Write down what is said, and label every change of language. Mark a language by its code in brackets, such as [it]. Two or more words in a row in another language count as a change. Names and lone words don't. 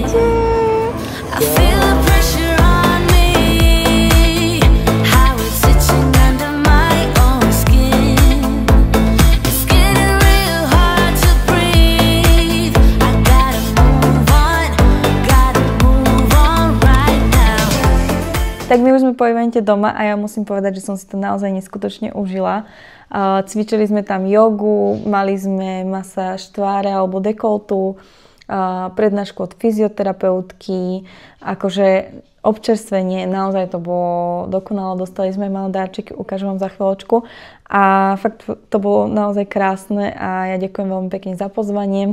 [en] I feel the pressure on me, how it's itching under my own skin. It's getting real hard to breathe. I gotta move on right now. [sk] Tak my už sme po evente doma a ja musím povedať, že som si to naozaj neskutočne užila. Cvičili sme tam jogu, mali sme masáž tváre alebo dekoltu, prednášku od fyzioterapeutky, akože občerstvenie, naozaj to bolo dokonalo, dostali sme malé darčeky, ukážem vám za chvíľočku a fakt to bolo naozaj krásne a ja ďakujem veľmi pekne za pozvanie.